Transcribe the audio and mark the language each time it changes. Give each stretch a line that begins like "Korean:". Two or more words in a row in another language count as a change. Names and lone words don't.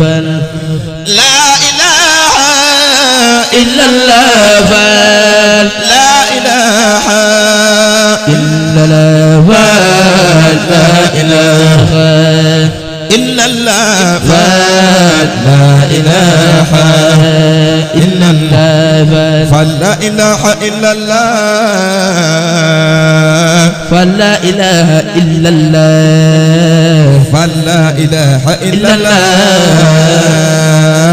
Arabic: لا إله illallah لا إله إلا الله لا إله illallah لا إله إلا الله فلا إله إلا الله فلا إله إلا الله فلا إله إلا الله